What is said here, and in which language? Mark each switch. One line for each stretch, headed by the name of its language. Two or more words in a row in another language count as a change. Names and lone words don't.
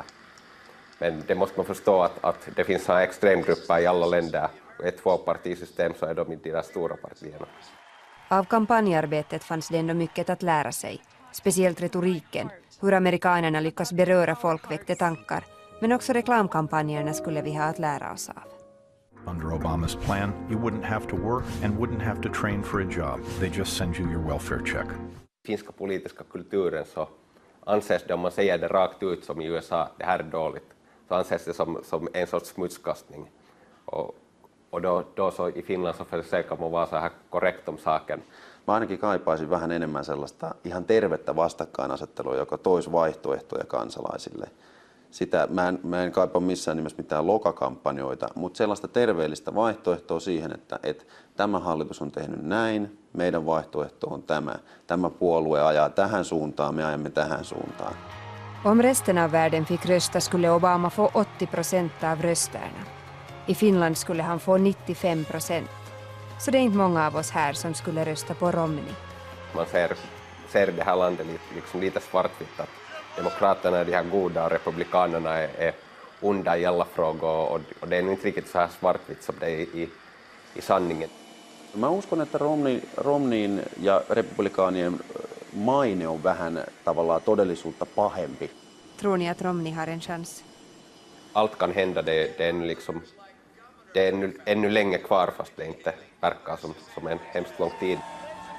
Swedish: Men det måste man förstå att det finns extremgrupper i alla länder och ett tvåpartisystem så är de inte de stora partierna. Av kampanjarbetet fanns det ändå mycket att lära sig, speciellt retoriken, hur amerikanerna lyckas beröra folk väckte tankar, men också reklamkampanjerna skulle vi ha att lära oss av.
English: Under Obama's plan, you wouldn't have to work and wouldn't have to train for a job. They just send you your welfare check.
Swedish: Finska politiska kulturen så anses det, om man säger det rakt ut som i USA, det här är dåligt, så anses det som en sorts smutskastning. Och då så i Finland så försöker man vara så här korrekt om saken.
Finnish: Mä ainakin kaipaisin vähän enemmän sellaista ihan tervettä vastakkainasettelua, joka toisi vaihtoehtoja kansalaisille. Sitä mä en kaipaa missään nimessä mitään lokakampanjoita, mutta sellaista terveellistä vaihtoehtoa siihen, että tämä hallitus on tehnyt näin, meidän vaihtoehto on tämä. Tämä puolue ajaa tähän suuntaan, me ajamme tähän suuntaan.
Swedish: Om resten av världen fick rösta skulle Obama få 80% av rösterna. I Finland skulle han få 95%. Så det är inte många av oss här som skulle rösta på Romney. Man ser det här landet liksom lite svartvitt. Att demokraterna är de här goda och republikanerna är onda i alla frågor. Och det är inte riktigt så här svartvitt som det är i sanningen.
Finnish: Mä uskon, että Romneyn ja republikaanien maine on vähän tavallaan todellisuutta pahempi.
Swedish: Tror ni att Romney har en chans? Allt kan hända, det är ännu länge kvar fast det inte verkar som en hemskt lång tid.